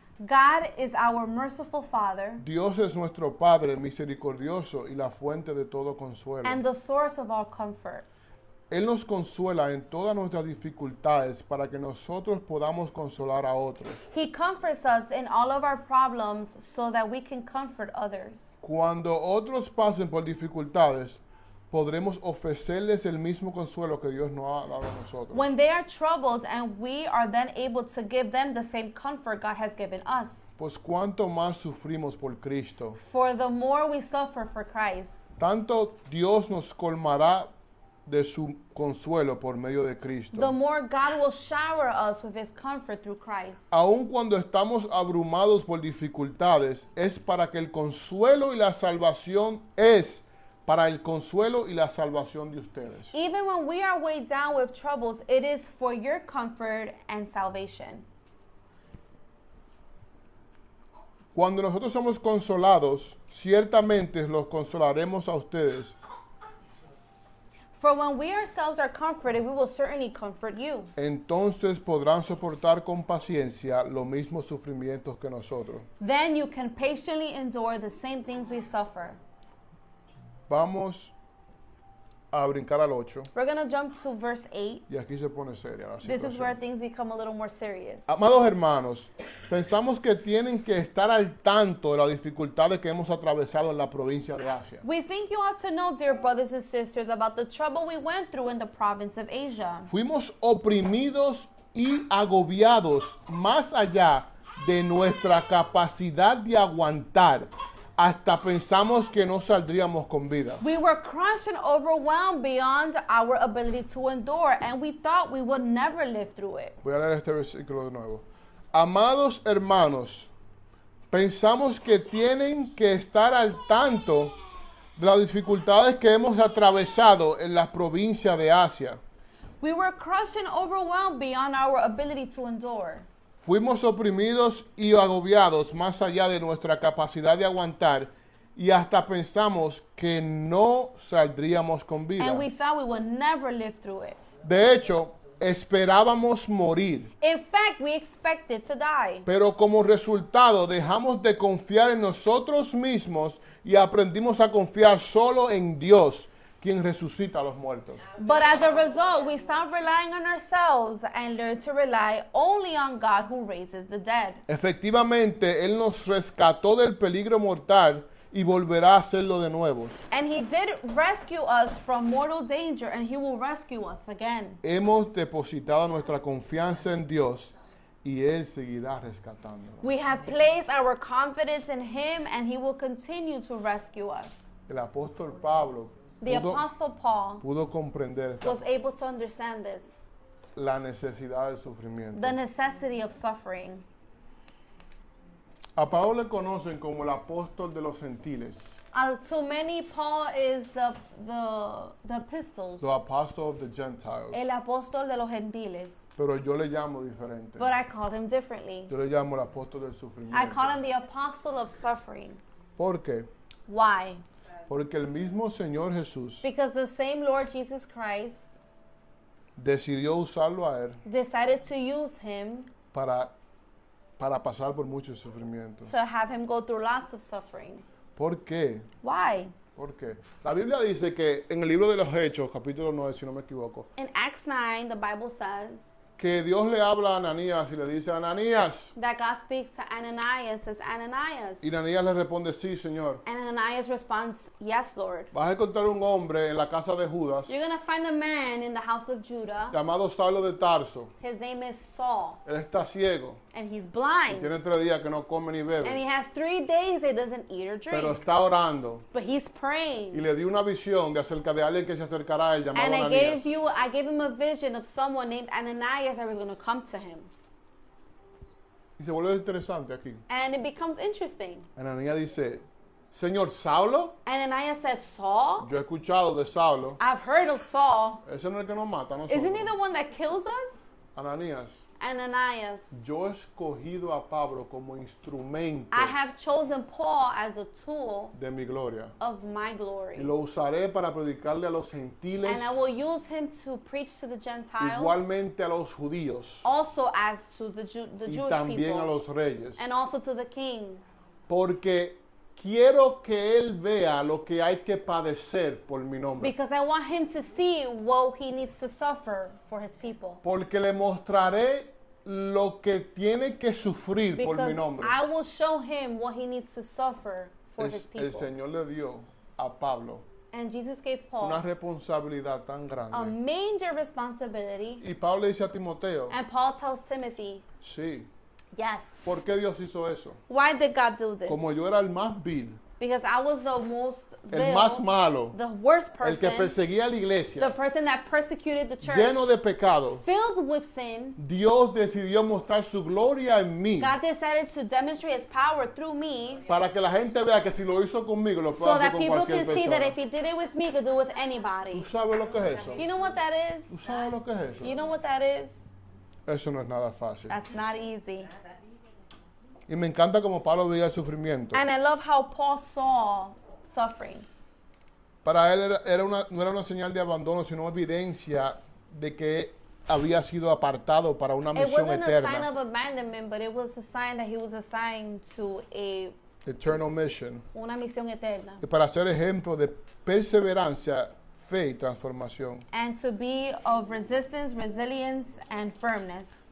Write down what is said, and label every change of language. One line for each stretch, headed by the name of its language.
English: God is our merciful Father
Spanish: Dios es nuestro Padre misericordioso y la fuente de todo consuelo.
English: and the source of all comfort.
Spanish: Él nos consuela en todas nuestras dificultades para que nosotros podamos consolar a otros.
English: He comforts us in all of our problems so that we can comfort others.
Spanish: Cuando otros pasen por dificultades, podremos ofrecerles el mismo consuelo que Dios nos ha dado a nosotros.
English: When they are troubled, and we are then able to give them the same comfort God has given us.
Spanish: Pues cuanto más sufrimos por Cristo,
English: For the more we suffer for Christ,
Spanish: tanto Dios nos colmará de su consuelo por medio de Cristo.
English: the more God will shower us with His comfort through Christ.
Spanish: Aun cuando estamos abrumados por dificultades, es para que el consuelo y la salvación para el consuelo y la salvación de ustedes.
English: Even when we are weighed down with troubles, it is for your comfort and salvation.
Spanish: Cuando nosotros somos consolados, ciertamente los consolaremos a ustedes.
English: For when we ourselves are comforted, we will certainly comfort you.
Spanish: Entonces podrán soportar con paciencia los mismos sufrimientos que nosotros.
English: Then you can patiently endure the same things we suffer.
Spanish: Vamos a brincar al 8
English: We're going to jump to verse 8.
Spanish: y aquí se pone seria la
English: This is where
Spanish: situación.
English: things become a little more serious.
Spanish: Amados hermanos, pensamos que tienen que estar al tanto de las dificultades que hemos atravesado en la provincia de Asia.
English: We think you ought to know, dear brothers and sisters, about the trouble we went through in the province of Asia.
Spanish: Fuimos oprimidos y agobiados más allá de nuestra capacidad de aguantar. Hasta pensamos que no saldríamos con vida.
English: We were crushed and overwhelmed beyond our ability to endure, and we thought we would never live through it.
Spanish: Voy a leer este versículo de nuevo. Amados hermanos, pensamos que tienen que estar al tanto de las dificultades que hemos atravesado en la provincia de Asia.
English: We were crushed and overwhelmed beyond our ability to endure.
Spanish: Fuimos oprimidos y agobiados más allá de nuestra capacidad de aguantar y hasta pensamos que no saldríamos con vida.
English: And we thought we would never live through it.
Spanish: De hecho, esperábamos morir,
English: In fact, we expected to die.
Spanish: pero como resultado dejamos de confiar en nosotros mismos y aprendimos a confiar solo en Dios, quien resucita a los muertos.
English: But as a result, we stopped relying on ourselves and learned to rely only on God who raises the dead.
Spanish: Efectivamente, Él nos rescató del peligro mortal y volverá a hacerlo de nuevo.
English: And He did rescue us from mortal danger, and He will rescue us again.
Spanish: Hemos depositado nuestra confianza en Dios y Él seguirá rescatándonos.
English: We have placed our confidence in Him, and He will continue to rescue us.
Spanish: El apóstol Pablo
English: The Apostle Paul
Spanish: pudo comprender
English: was able to understand this,
Spanish: la necesidad del sufrimiento.
English: the necessity of suffering.
Spanish: A Pablo le conocen como el apóstol de los gentiles,
English: To many, Paul is the epistles, the apostle of the Gentiles,
Spanish: el apóstol de los gentiles. pero yo le llamo diferente.
English: But I call him differently.
Spanish: Yo le llamo el apóstol del
English: I
Spanish: sufrimiento.
English: call him the apostle of suffering.
Spanish: ¿Por qué?
English: Why?
Spanish: Porque el mismo Señor Jesús
English: Because the same Lord Jesus Christ
Spanish: decidió usarlo a Él
English: decided to use him
Spanish: para pasar por mucho sufrimiento.
English: to have him go through lots of suffering.
Spanish: ¿Por qué?
English: Why?
Spanish: ¿Por qué? La Biblia dice que en el libro de los Hechos, capítulo 9, si no me equivoco,
English: In Acts 9, the Bible says
Spanish: que Dios le habla a Ananías y le dice, Ananías.
English: that God speaks to Ananias, says, Ananias.
Spanish: Y Ananías le responde, sí, Señor.
English: And Ananias responds, yes, Lord.
Spanish: Vas a encontrar un hombre en la casa de Judas
English: You're going to find a man in the house of Judah.
Spanish: llamado Saulo de Tarso.
English: His name is Saul,
Spanish: Él está ciego.
English: and he's
Spanish: Y
English: blind.
Spanish: tiene 3 días que no come ni
English: And
Spanish: bebe.
English: he has 3 days he doesn't eat or
Spanish: Pero
English: drink.
Spanish: está orando.
English: But he's
Spanish: Y
English: praying.
Spanish: le di una visión de acerca de alguien que se acercará a él llamado
English: And
Spanish: Ananías.
English: I gave him a vision of someone named Ananias that was going to come to him.
Spanish: Y se vuelve interesante aquí.
English: And it becomes interesting.
Spanish: Ananías dice, Señor, Saulo,
English: And Ananias said, Saul?
Spanish: yo he escuchado de Saulo.
English: I've heard of Saul.
Spanish: Ese no es el que nos mata a nosotros.
English: Isn't he the one that kills us?
Spanish: Ananías,
English: Ananias.
Spanish: yo he escogido a Pablo como instrumento
English: I have chosen Paul as a tool
Spanish: de mi gloria.
English: of my glory.
Spanish: Y lo usaré para predicarle a los gentiles,
English: And I will use him to preach to the Gentiles,
Spanish: igualmente a los judíos
English: also as to the
Spanish: y
English: Jewish
Spanish: también a
English: people,
Spanish: los reyes.
English: and also to the kings.
Spanish: Porque quiero que él vea lo que hay que padecer por mi nombre.
English: Because I want him to see what he needs to suffer for his people.
Spanish: Porque le mostraré lo que tiene que sufrir por mi
English: Because
Spanish: nombre.
English: I will show him what he needs to suffer for his
Spanish: El
English: people.
Spanish: Señor le dio a Pablo
English: And Jesus gave
Spanish: una
English: Paul
Spanish: responsabilidad tan
English: a
Spanish: grande.
English: major responsibility.
Spanish: Y Pablo le dice a Timoteo,
English: And Paul tells Timothy,
Spanish: sí,
English: yes.
Spanish: ¿por qué Dios hizo eso?
English: Why did God do this?
Spanish: Como yo era el más vil,
English: Because I was the most
Spanish: el más
English: vile,
Spanish: malo,
English: the worst
Spanish: el que
English: person,
Spanish: perseguía a la
English: the
Spanish: iglesia,
English: person that persecuted the church,
Spanish: lleno de pecado,
English: filled with sin.
Spanish: Dios decidió mostrar su gloria en mí
English: God decided to demonstrate his power through me
Spanish: para que la gente vea que si lo hizo conmigo, lo puede hacer
English: that
Spanish: con
English: people
Spanish: cualquier
English: can see that
Spanish: persona.
English: if he did it with me, he could do it with anybody.
Spanish: ¿Tú sabes lo que es eso?
English: You know what that is?
Spanish: ¿Tú sabes lo que es eso?
English: You know what that is?
Spanish: Eso no es nada fácil.
English: That's not easy.
Spanish: Y me encanta como Pablo veía el sufrimiento.
English: And I love how Paul saw suffering.
Spanish: Para él no era una señal de abandono, sino evidencia de que había sido apartado para una
English: It
Spanish: misión
English: wasn't a sign
Spanish: eterna.
English: of abandonment, but it was a sign that he was assigned to Eternal mission.
Spanish: una misión eterna. Y para ser ejemplo de perseverancia, fe y transformación.
English: And to be of resistance, resilience, and firmness.